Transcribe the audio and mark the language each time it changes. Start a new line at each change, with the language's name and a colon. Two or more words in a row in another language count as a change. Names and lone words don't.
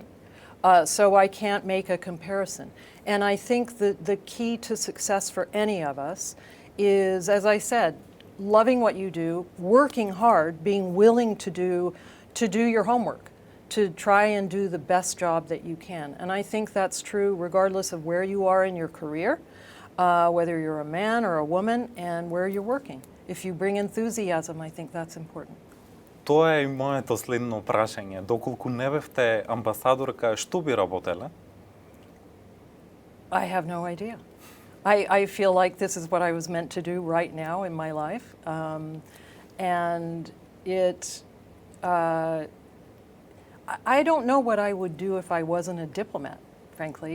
English: So I can't make a comparison. And I think that the key to success for any of us is, as I said, loving what you do, working hard, being willing to do your homework, to try and do the best job that you can. And I think that's true regardless of where you are in your career, whether you're a man or a woman, and where you're working. If you bring enthusiasm, I think that's important.
Macedonian: Тоа е и моето следно прашање. Доколку не бевте амбасадорка, што би работеле?
English: I have no idea. I feel like this is what I was meant to do right now in my life. And it, I don't know what I would do if I wasn't a diplomat, frankly.